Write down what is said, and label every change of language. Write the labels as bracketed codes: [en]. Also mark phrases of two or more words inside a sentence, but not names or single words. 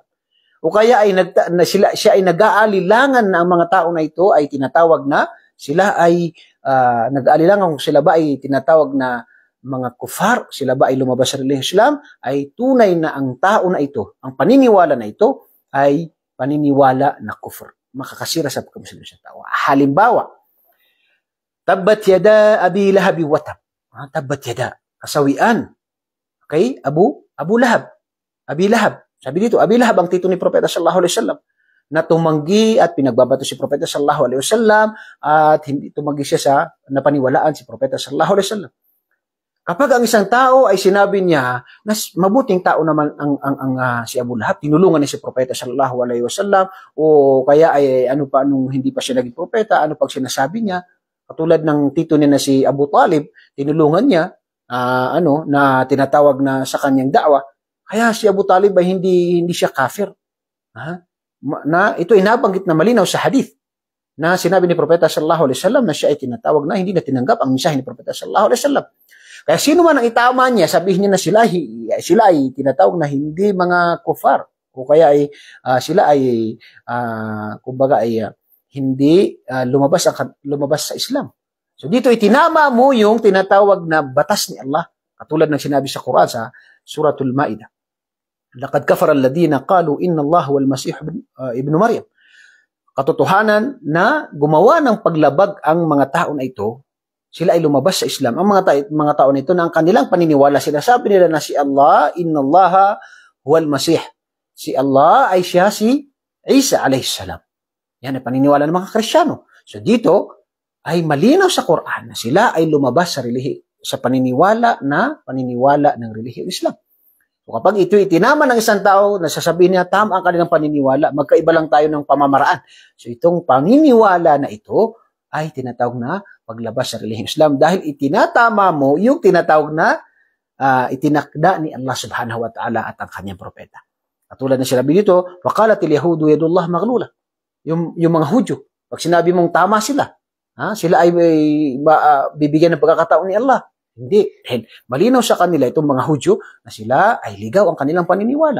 [tl] O kaya ay siya ay nag-aalilangan na ang mga tao na ito ay tinatawag na sila ay nag-aalilangan kung sila ba ay tinatawag na mga kufar, sila ba ay lumabas sa relihiyong Islam, ay tunay na ang tao na ito, ang paniniwala na ito ay paniniwala na kufr, makakasira sa pagkamuslim sa tao. Halimbawa, [ar] تبت يدا أبي لهب وتب. تبت يدا, [tl] kasawian. Okay? Abu Lahab. Abi Lahab. Sabi dito, Abi Lahab ang tito ni Propeta [ar] sallallahu alaihi wasallam [tl] na tumanggi at pinagbabato si Propeta [ar] sallallahu alaihi wasallam [tl] at hindi tumanggi siya sa napaniwalaan si Propeta [ar] sallallahu alaihi wasallam. [tl] Kapag ang isang tao ay sinabi niya na mabuting tao naman ang si Abu Lahab, tinulungan niya si Propeta [ar] sallallahu alaihi wasallam [tl] o kaya ay ano pa nung hindi pa siya naging propeta, ano pag sinasabi niya, katulad ng tito niya na si Abu Talib, tinulungan niya na tinatawag na sa kanyang da'wa. Kaya si Abu Talib ay hindi siya kafir. Na ito ay nabanggit na malinaw sa hadith na sinabi ni Propeta [ar] sallallahu alaihi wasallam [tl] na siya ay tinatawag na hindi na tinanggap ang mensahe ni Propeta [ar] sallallahu alaihi wasallam. [tl] Kaya sino man ang itama niya, sabihin niya na sila ay tinatawag na hindi mga kufar o kaya ay sila ay kumbaga ay hindi lumabas sa Islam. So dito itinama mo yung tinatawag na batas ni Allah, katulad ng sinabi sa Quran sa Suratul Maidah. [ar] لقد كفر الذين قالوا إن الله والمسيح ابن مريم. [tl] Katotohanan na gumawa ng paglabag ang mga tao na ito, sila ay lumabas sa Islam. Ang mga tao nito na ang kanilang paniniwala, sinasabi nila na si Allah, [ar] إن الله والمسيح. [tl] Si Allah ay siya si Isa [ar] عليه السلام. [tl] Yan ay paniniwala ng mga Kristiyano. So dito ay malinaw sa Quran na sila ay lumabas sa paniniwala ng relihiyong Islam. So kapag ito itinama ng isang tao na sasabihin niya tama ang kanilang paniniwala, magkaiba lang tayo ng pamamaraan. So itong paniniwala na ito ay tinatawag na paglabas sa relihiyong Islam dahil itinatama mo yung tinatawag na itinakda ni Allah [ar] subhanahu wa ta'ala [tl] at ang kanyang propeta. Katulad na sinabi dito, [ar] وقالت اليهود يد الله مغلولة. [tl] Yung mga Hudyo, pag sinabi mong tama sila, sila ay bibigyan ng pagkakataon ni Allah. Hindi. Malinaw sa kanila itong mga Hudyo na sila ay ligaw ang kanilang paniniwala.